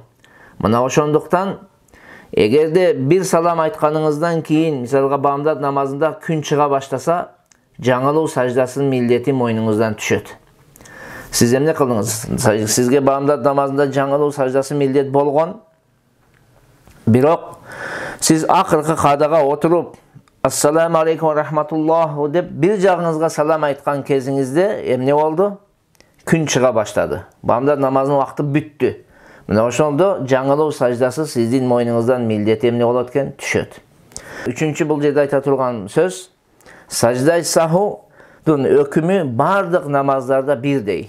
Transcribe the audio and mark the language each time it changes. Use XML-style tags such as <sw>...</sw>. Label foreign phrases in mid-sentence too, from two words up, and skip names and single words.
<ky>Мына ошондуктан эгерде бир салам айтканыңыздан кийин, мисалга бамдат намазында күн чыга баштаса, жаңылуу саждасынын милдети мойнуңуздан түшөт. Сиз эмне кылдыңыз? Сизге бамдат намазында жаңылуу саждасы милдет болгон. Бирок сиз акыркы каадага отуруп,</ky> <ar>السلام عليكم ورحمة الله</ar> <ky>деп бир жагыңызга салам айткан кезиңизде эмне болду? Күн чыга баштады. Бамдат намазынын убакыты бүттү. Мына ошондо жаңылуу саждасы сиздин мойнуңуздан милдет эмне болот экен? Түшөт. Үчүнчү бул жерде айта турган сөз, саждай сахудун өкүмү бардык намаздарда бирдей.</ky>